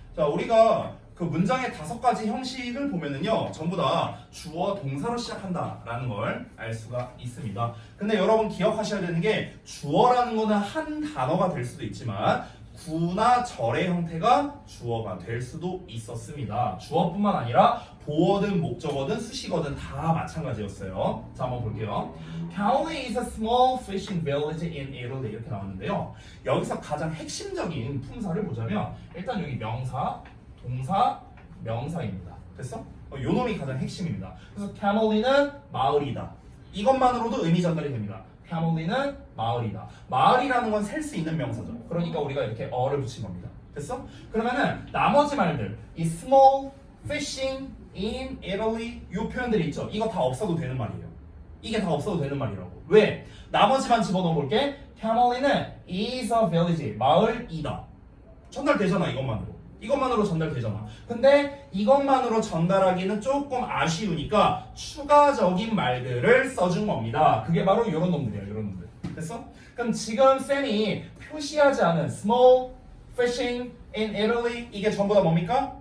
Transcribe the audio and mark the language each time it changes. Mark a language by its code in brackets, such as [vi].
[ko] 자, 우리가 그 문장의 5가지 형식을 보면은요, 전부 다 주어 동사로 시작한다라는 걸 알 수가 있습니다. 근데 여러분 기억하셔야 되는 게 주어라는 거는 한 단어가 될 수도 있지만 구나 절의 형태가 주어가 될 수도 있었습니다. 주어뿐만 아니라 보어든 목적어든 수식어든 다 마찬가지였어요. 자, 한번 볼게요. [en] Caoli is a small fishing village in Italy [ko] 이렇게 나왔는데요. 여기서 가장 핵심적인 품사를 보자면 일단 여기 명사, 동사, 명사입니다. 됐어? 요 놈이 가장 핵심입니다. 그래서 Caoli는 마을이다. 이것만으로도 의미 전달이 됩니다. Caoli는 마을이다. 마을이라는 건 셀 수 있는 명사죠. 그러니까 우리가 이렇게 어를 붙인 겁니다. 됐어? 그러면은 나머지 말들 이 small, fishing, in Italy 이 표현들이 있죠. 이거 다 없어도 되는 말이에요. 이게 다 없어도 되는 말이라고. 왜? 나머지만 집어넣어 볼게. [en] Caoli는 is a village [ko] 마을이다. 전달되잖아 이것만으로. 이것만으로 전달되잖아. 근데 이것만으로 전달하기는 조금 아쉬우니까 추가적인 말들을 써준 겁니다. 그게 바로 이런 놈들이야. 이런 놈들. 됐어? 그럼 지금 쌤이 표시하지 않은 small, fishing, in Italy 이게 전부 다 뭡니까?